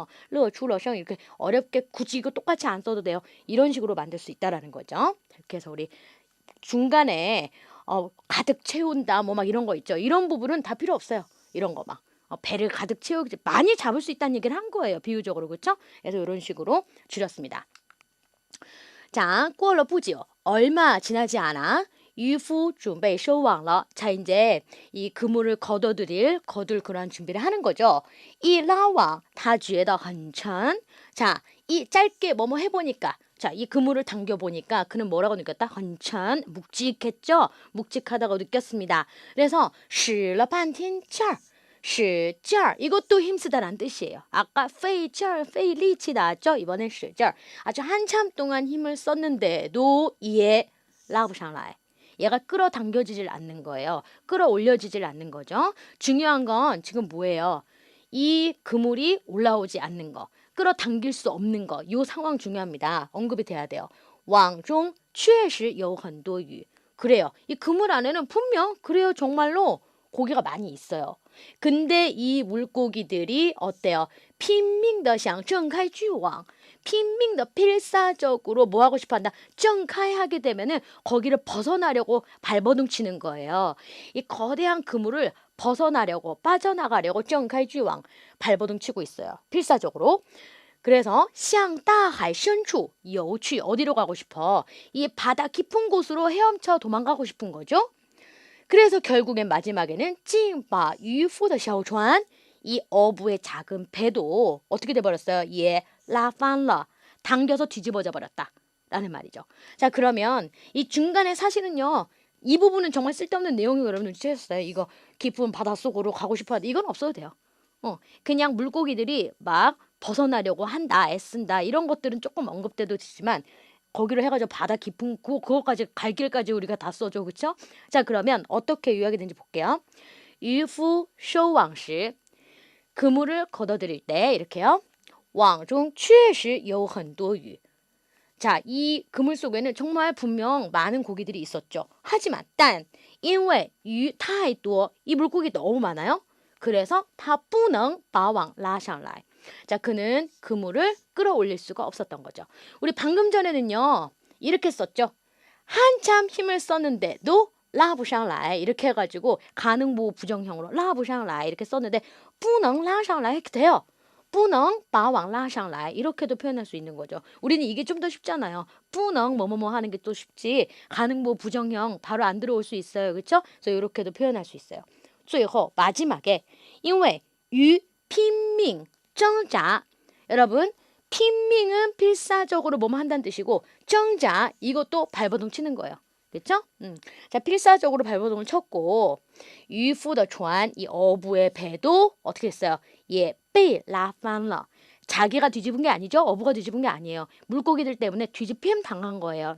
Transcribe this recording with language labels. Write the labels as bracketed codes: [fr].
[zh] 乐出了声 [ko] 이렇게 어렵게 굳이 이거 똑같이 안 써도 돼요. 이런 식으로 만들 수 있다라는 거죠. 이렇게 해서 우리 중간에 가득 채운다 뭐 막 이런 거 있죠. 이런 부분은 다 필요 없어요. 이런 거 막. 배를 가득 채우기 많이 잡을 수 있다는 얘기를 한 거예요. 비유적으로. 그렇죠? 그래서 이런 식으로 줄였습니다. 자, [zh] 过了不久 [ko] 얼마 지나지 않아 [zh] 渔夫准备收网了. [ko] 자, 이제 이 그물을 거둘 그런 준비를 하는 거죠. 이 라왕 [zh] 他觉得很沉. [ko] 자, 이 짧게 뭐뭐 해보니까 자, 이 그물을 당겨보니까 그는 뭐라고 느꼈다? [zh] 很沉, [ko] 묵직했죠? 묵직하다고 느꼈습니다. 그래서 [zh] 使了半天劲儿. [ko] 使劲儿 이것도 힘쓰다란 뜻이에요. 아까 费劲儿, 费力气 나왔죠? 이번엔 使劲儿. 아주 한참 동안 힘을 썼는데도 얘 [zh] 拉不上来. [ko] 얘가 끌어당겨지질 않는 거예요. 끌어올려지질 않는 거죠. 중요한 건 지금 뭐예요? 이 그물이 올라오지 않는 거. 끌어당길 수 없는 거. 이 상황 중요합니다. 언급이 돼야 돼요. [zh] 网中确实有很多鱼. [ko] 그래요. 이 그물 안에는 분명 그래요. 정말로 고기가 많이 있어요. 근데 이 물고기들이 어때요? [zh] 拼命地想挣开巨网. [ko] 拼命的 필사적으로 뭐 하고 싶어 한다? 挣开 하게 되면은 거기를 벗어나려고 발버둥 치는 거예요. 이 거대한 그물을 벗어나려고 빠져나가려고 [zh] 挣开巨网 [ko] 발버둥 치고 있어요. 필사적으로. 그래서 [zh] 向大海深处游去. [ko] 어디로 가고 싶어? 이 바다 깊은 곳으로 헤엄쳐 도망가고 싶은 거죠. 그래서 결국엔 마지막에는 [zh] 竟把渔夫的小船, [ko] 이 어부의 작은 배도 어떻게 돼버렸어요? 예, 라판러, 당겨서 뒤집어져 버렸다 라는 말이죠. 자, 그러면 이 중간에 사실은요, 이 부분은 정말 쓸데없는 내용이 여러분 눈치채셨어요. 이거 깊은 바닷속으로 가고 싶어 하는데 이건 없어도 돼요. 그냥 물고기들이 막 벗어나려고 한다, 애쓴다 이런 것들은 조금 언급돼도 되지만 거기로 해가지고 바다 깊은 그거까지 갈 길까지 우리가 다 써줘. 그쵸? 자, 그러면 어떻게 요약이 되는지 볼게요. [zh] 渔夫收网时 [ko] 그물을 걷어들일 때 이렇게요. [zh] 网中确实有很多鱼. [ko] 자, 이 그물 속에는 정말 분명 많은 고기들이 있었죠. 하지만 [zh] 但因为鱼太多, [ko] 이 물고기 너무 많아요. 그래서 [zh] 他不能把网拉上来. [ko] 자, 그는 그물을 끌어올릴 수가 없었던 거죠. 우리 방금 전에는요, 이렇게 썼죠. 한참 힘을 썼는데도 拉不上来 이렇게 해가지고 가능보 부정형으로 拉不上来 이렇게 썼는데 [zh] 不能拉上来 [ko] 이렇게 돼요. [zh] 不能把网拉上来 [ko] 이렇게도 표현할 수 있는 거죠. 우리는 이게 좀 더 쉽잖아요. 不能뭐뭐뭐 하는 게 또 쉽지. 가능보 부정형 바로 안 들어올 수 있어요. 그렇죠? 그래서 이렇게도 표현할 수 있어요. 最后 마지막에 [zh] 因为鱼拼命挣扎. [ko] 여러분,拼命은 필사적으로 뭐뭐 한다는 뜻이고 挣扎 이것도 발버둥 치는 거예요. 그렇죠? 자, 필사적으로 발버둥을 쳤고 [zh] 渔夫的船, [ko] 이 어부의 배도 어떻게 했어요? 예, [zh] 被拉翻了. [ko] 자기가 뒤집은 게 아니죠. 어부가 뒤집은 게 아니에요. 물고기들 때문에 뒤집힘 당한 거예요.